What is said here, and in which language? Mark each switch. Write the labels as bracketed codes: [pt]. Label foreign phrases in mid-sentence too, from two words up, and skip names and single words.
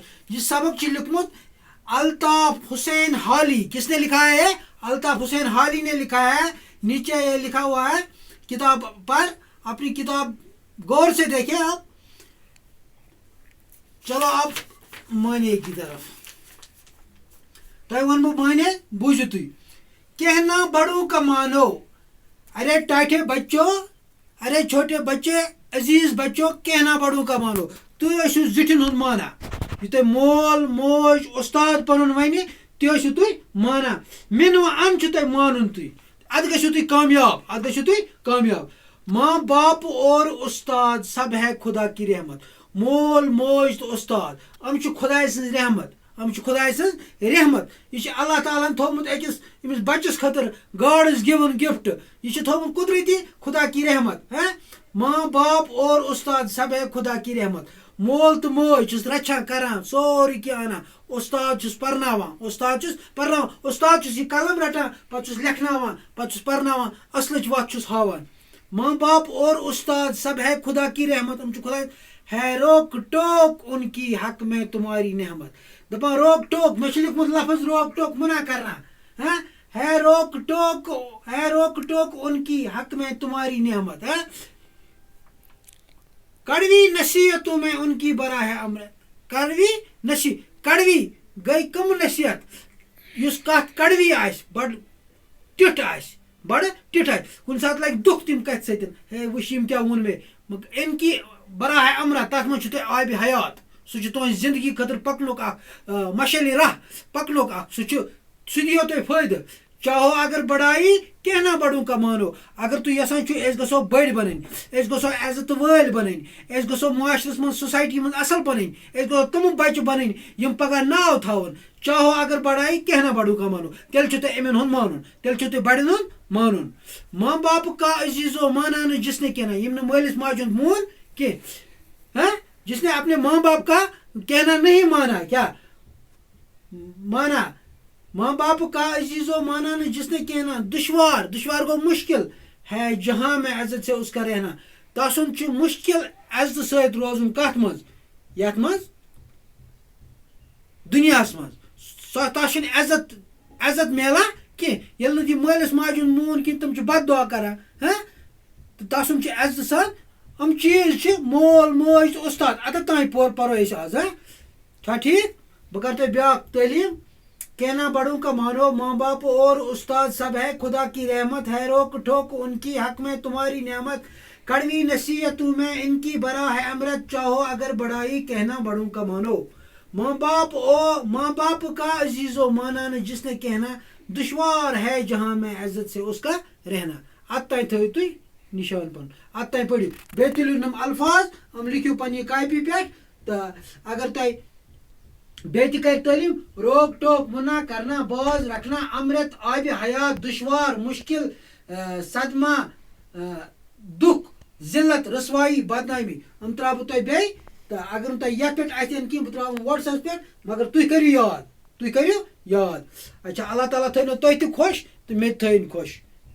[ur] یہ سبق لکھمت الطاف حسین حالی. کس نے لکھا ہے؟ الطاف حسین حالی نے لکھا ہے. نیچے یہ لکھا ہوا ہے کتاب پر. اپنی کتاب غور سے دیکھیں آپ. چلو اب معنی کی طرف. [ks] تۄہہِ وَنہٕ بہٕ معنی بوٗزِو تُہۍ. [ur] کہنا بڑوں کا مانو. ارے ٹاٹھے بچوں ارے چھوٹے بچے عزیز بچوں کہنا بڑوں کا مانو. [ks] تُہۍ ٲسِو زِٹھٮ۪ن ہُنٛد مانان. یہِ تۄہہِ مول موج اُستاد پَنُن وَنہِ تہِ ٲسِو تُہۍ مانان. مِنوٕ اَن چھُ تۄہہِ مانُن تُہۍ. اَدٕ گٔژھِو تُہۍ کامیاب اَدٕ گٔژھِو تُہۍ کامیاب. [ur] ماں باپ اور استاد سب ہے خدا کی رحمت. [ks] مول موج تو استاد یِم چھِ خۄداے سٕنٛز رحمت. یِم چھِ خۄداے سٕنٛز رحمت. یہِ چھِ اللہ تعالیٰ ہن تھوٚومُت أکِس أمِس بَچَس خٲطرٕ گاڈٕز گِوٕن گِفٹ. یہِ چھِ تھوٚومُت قدرتی [ur] خدا کی رحمت. ماں باپ اور استاد سب ہے خدا کی رحمت. [ks] مول تہٕ موج چھُس رَچھان کَران سورُے کینٛہہ اَنان. اُستاد چھُس پَرناوان اُستاد چھُس یہِ قلم رَٹان پَتہٕ چھُس لیکھناوان پَتہٕ چھُس پَرناوان اَصلٕچ وَتھ چھُس ہاوان. [ur] ماں باپ اور استاد سب ہے خدا کی رحمت. [ks] یِم چھِ خۄداے. [ur] ہے روک ٹوک ان کی حق میں تمہاری نعمت. [ks] دَپان روک ٹوک مےٚ چھُ لیوکھمُت لفظ روک ٹوک [ur] منع کرنا. ہے روک ٹوک ان کی حق میں تمہاری نعمت. کڑوی نصیحتوں میں ان کی برا ہے امرت. [ks] کڑوی گئی کم نصیحت یُس کَتھ کڑوی آسہِ بڑٕ ٹِٹھ آسہِ کُنہِ ساتہٕ لگہِ دُکھ تَمہِ کَتھِ سۭتۍ. ہے وٕچھ یِم کیٛاہ ووٚن مےٚ. اَمہِ [ur] کی برا ہے امرت. [ks] تَتھ منٛز چھُ تۄہہِ آبِ حیات. سُہ چھُ تُہٕنٛزِ زندگی خٲطرٕ پَکنُک اکھ مشعلہِ راہ پَکنُک اکھ. سُہ دِیو تۄہہِ فٲیدٕ. [ur] چاہو اگر بڑائی کہنا بڑوں کا مانو. [ks] اگر تُہۍ یژھان چھُو أسۍ گژھو بٔڑۍ بَنٕنۍ أسۍ گژھو عزت وٲلۍ بَنٕنۍ أسۍ گژھو معاشرس منٛز سوسایٹی منٛز اَصٕل بَنٕنۍ أسۍ گژھو تِم بَچہِ بَنٕنۍ یِم پگاہ ناو تھاوَن. [ur] چاہو اگر بڑائی کہنا بڑوں کا مانو. [ks] تیٚلہِ چھُو تۄہہِ یِمن ہُنٛد مانُن. تیٚلہِ چھُو تۄہہِ بڑٮ۪ن ہُنٛد مانُن. [ur] ماں باپ کا عزیزو مانا نہٕ جس نے کہنا. [ks] یِم نہٕ مٲلِس ماجہِ ہُنٛد مون کینٛہہ. [ur] جس نے اپنے ماں باپ کا کہنا نہیں مانا. کیا مانا. ماں باپ کا عزیزو مانا نہ جس نے کہنا. دشوار گو مشکل ہے جہاں میں عزت سے اس کا رہنا. [ks] تسُنٛد چھُ مشکل عزتہٕ سۭتۍ روزُن. کَتھ منٛز؟ یَتھ منٛز دُنیاہَس منٛز. تَتھ چھُنہٕ عزت میلان کینٛہہ ییٚلہِ نہٕ یہِ مٲلِس ماجہِ ہُنٛد مون کِہیٖنۍ تِم چھِ بد دعا کران. تہٕ تَسُنٛد چھُ عزتہٕ سان. یِم چیٖز چھِ مول موج تہٕ اُستاد. اَتٮ۪تھ تانۍ پَرو أسۍ آز. چھا ٹھیٖک؟ بہٕ کَرٕ تۄہہِ بیٛاکھ تعلیٖم. [ur] کہنا بڑوں کا مانو. ماں باپ اور استاد سب ہے خدا کی رحمت. ہے روک ٹوک ان کی حق میں تمہاری نعمت. کڑوی نصیحتوں میں ان کی برا ہے امرت. چاہو اگر بڑائی کہنا بڑوں کا مانو. ماں باپ کا عزیزو مانا نہ جس نے کہنا. دشوار ہے جہاں میں عزت سے اس کا رہنا. [ks] ات تانۍ تھٲیِو تُہۍ نِشان پَنُن. ات تانۍ پٔرِو. بیٚیہِ تُلِو یِم الفاظ یِم لیکھِو پنٛنہِ کاپی پٮ۪ٹھ. تہٕ اگر تۄہہِ بیٚیہِ تہِ کَرِ تعلیٖم. [ur] روک ٹوک منع کرنا باز رکھنا امرت آبِ حیات دشوار مشکل صدمہ دُکھ ذلت رسوائی بدنامی. [ks] یِم ترٛاوٕ بہٕ تۄہہِ بیٚیہِ. تہٕ اگر نہٕ تۄہہِ یَتھ پٮ۪ٹھ آسن کینٛہہ بہٕ ترٛاوٕ یِم وَٹسَپَس پٮ۪ٹھ. مگر تُہۍ کٔرِو یاد. اچھا اللہ تعالیٰ تھٲینو تُہۍ تہِ خۄش تہٕ مےٚ تہِ تھٲیِن خۄش.